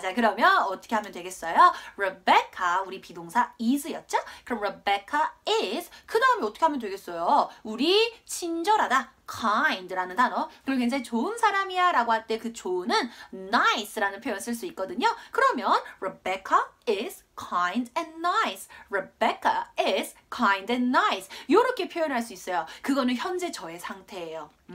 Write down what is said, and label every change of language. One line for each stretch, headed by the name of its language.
Korean: 자, 그러면 어떻게 하면 되겠어요? Rebecca, 우리 비동사 is였죠? 그럼
English: Rebecca is,
Korean: 그 다음에 어떻게 하면 되겠어요? 우리 친절하다, kind라는 단어, 그리고 굉장히 좋은 사람이야 라고 할 때 그 좋은은 nice라는 표현 쓸 수 있거든요.
English: 그러면 Rebecca is kind and nice. Rebecca is kind and nice.
Korean: 이렇게 표현할 수 있어요. 그거는 현재 저의 상태예요.